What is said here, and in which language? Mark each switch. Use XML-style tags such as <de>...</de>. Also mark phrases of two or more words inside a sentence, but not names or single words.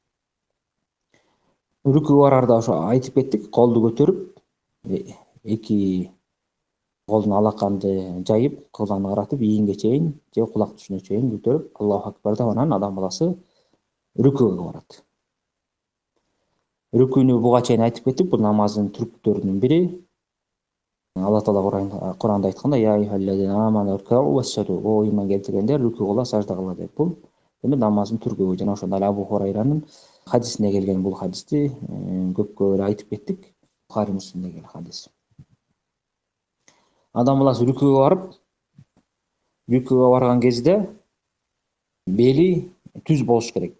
<ky>Рүкүгө барарда ошо айтып кеттик, колду көтөрүп, эки колдун алаканды жайып, кыбланы каратып, ийинге чейин же кулак түшүнө чейин көтөрүп,</ky> <ar>الله أكبر</ar> <ky>деп анан адам баласы рүкүгө барат. Рүкүнү буга чейин айтып кеттик, бул намаздын түрктөрүнүн бири. Алла Таала Куранда айтканда:</ky> <ar>"يا أيها الذين آمنوا اركعوا واسجدوا",</ar> <ky>о ыйман келтиргендер, рүкү кыла, сажда кыла деп. Бул эми намаздын түркүбү. Жана ошондо эле Абу Хурайранын хадисине келген бул хадисти көпкө эле айтып кеттик. Бухари Муслимде келген хадис. Адам баласы рүкүгө барган кезде бели түз болуш керек.</ky>